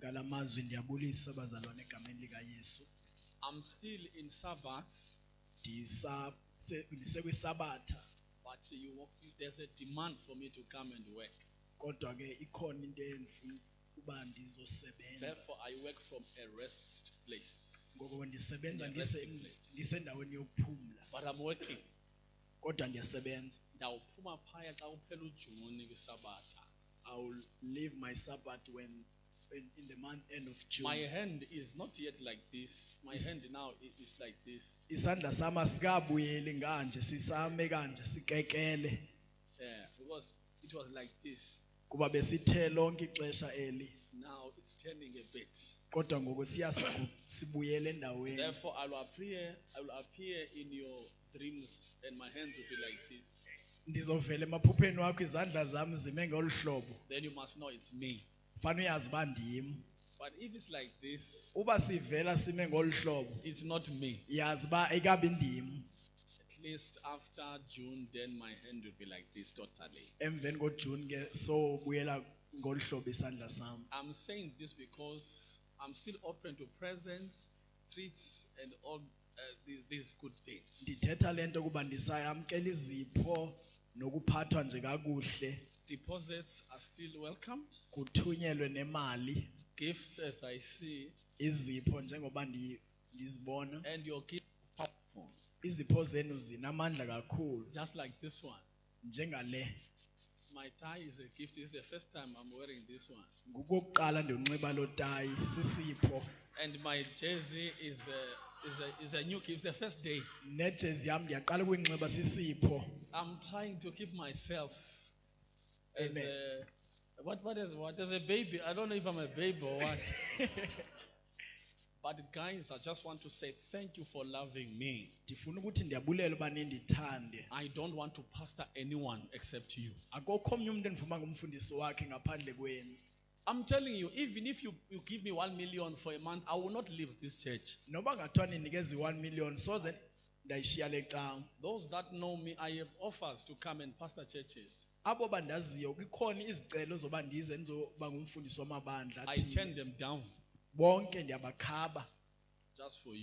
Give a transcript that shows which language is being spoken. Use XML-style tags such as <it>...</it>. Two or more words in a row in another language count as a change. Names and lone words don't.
<en>I'm still in Sabbath. But there's a demand for me to come and work. Therefore, I work from a rest place.</en> <xh>Ngoba ndisebenza</xh> <en>In a resting place.</en> <xh>ndisendaweni yokuphumla</xh> <en>But I'm working.</en> <xh>kodwa ndiyasebenza. Ndawuphuma phaya xa kuphela uJuni kwiSabatha.</xh> <en>I will leave my Sabbath when in the month end of June. My hand is not yet like this. My hand now is like this.</en> <xh>Isandla sami asikabuyeli nganje sisame kanje sikekele</xh> <en>Yeah, because it was like this.</en> <xh>kuba besithe lonke ixesha eli</xh> <en>Now it's turning a bit.</en> <xh>kodwa ngoku sibuyele endaweni.</xh> <en>Therefore, I will appear in your dreams, and my hands will be like this.</en> <xh>Ndizovela emaphupheni wakho izandla zami zime ngolu hlobo.</xh> <en>Then you must know it's me.</en> <xh>Fanele uyazi uba ndim.</xh> <en>But if it's like this,</en> <xh>Uba sivela sime ngolu hlobo</xh> <en>it's not me.</en> <xh>yazi uba ekabi ndim.</xh> <en>At least after June, then my hand will be like this totally.</en> <xh>Emveni koJune ke so buyela ngolu hlobo isandla sami.</xh> <en>I'm saying this because I'm still open to presents, treats, and all these good things.</en> <xh>Ndithetha lento kuba ndisayamkela izipho nokuphathwa nje kakuhle.</xh> <en>Deposits are still welcomed.</en> <xh>Kuthunyelwe nemali.</xh> <en>Gifts, as I see,</en> <xh>Izipho njengoba ndizibona.</xh> <en>and your gift powerful,</en> <xh>Izipho zenu zinamandla kakhulu</xh> <en>just like this one.</en> <xh>njengale.</xh> <en>My tie is a gift. This is the first time I'm wearing this one.</en> <xh>Ngokuqala ndiyonxiba lo tayi sisipho.</xh> <en>And my jersey is a new gift. It's the first day.</en> <xh>Nejezi yam ndiyaqala ukuyinxiba sisipho.</xh> <en>I'm trying to keep myself as Amen. as a baby. I don't know if I'm a baby or what. But guys, I just want to say thank you for loving me.</en> <xh>Ndifuna ukuthi ndiyabulela uba nindithande.</xh> <en>I don't want to pastor anyone except you.</en> <xh>Akukho omnye umuntu endifuna ngumfundisi wakhe ngaphandle kwenu.</xh> <en>I'm telling you, even if you give me 1 million for a month, I will not leave this church.</en> <xh>Noba ngathiwa ninikeza 1 million soze ndayishiya le cawa.</xh> <en>Those that know me, I have offers to come and pastor churches.</en> <xh>Abo bandaziyo kukhona izicelo zoba ndize ndizoba ngumfundisi wamabandla</xh> <en>I</en> <xh>athile.</xh> <en>turn them down</en> <xh>Bonke ndiyabakhaba</xh> <en>just for you.</en>